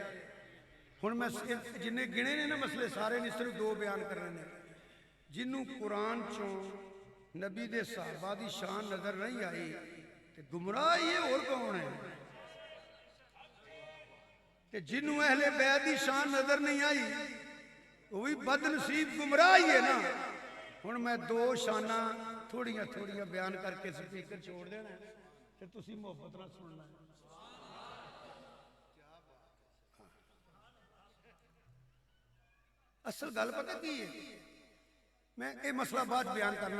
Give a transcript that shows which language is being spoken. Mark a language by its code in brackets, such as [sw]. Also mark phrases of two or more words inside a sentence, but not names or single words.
[pa] ہن میں جنے گنے نے نا مسلے سارے نہیں، صرف دو بیان کرنے نے. جنہوں قرآن چوں نبی دے صحابہ دی شان نظر نہیں آئی، تے گمراہ یہ اور کون ہے? تے جنہوں اہلِ بیت دی شان نظر نہیں آئی, [ur] وہ بھی بد نصیب گمراہ ہی ہے نا. [pa] ہوں میں دو شانہ تھوڑیاں تھوڑیاں بیان کر کے سپیکر چھوڑ دینا تو تسی محبت نہ سننا. اصل گل پتہ کی ہے، میں یہ مسئلہ بعد بیان کرنا.